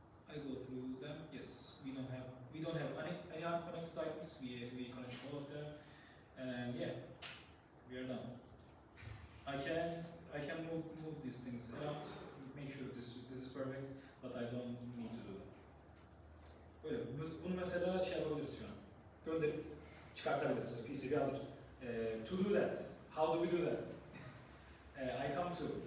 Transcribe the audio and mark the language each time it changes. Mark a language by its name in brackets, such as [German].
[English] I go through them. Yes, we don't have any unconnected items. We connect all of them, and yeah, we are done. I can move these things around, make sure this is perfect, but I don't need to do that. [Turkish] Böyle, bunu mesela şey yapabiliriz şu an. Gönderip çıkartabiliriz. PCB hazır. [English] To do that, how do we do that? I come to